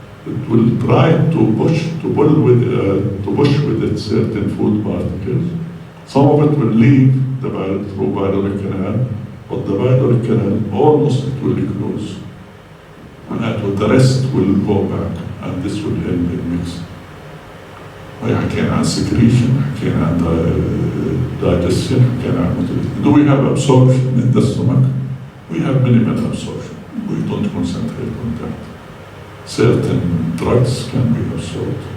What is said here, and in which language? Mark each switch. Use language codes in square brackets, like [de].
[en] It will try to push with it certain food particles. Some of it will leave through viral canal, but the viral canal almost it will close. And the rest will go back, and this will help in mixing. [ar] حكينا عن secretion, حكينا عن digestion, حكينا عن motility. [en] Do we have absorption in the stomach? We have minimal absorption. We don't concentrate on that. Certain drugs can be absorbed.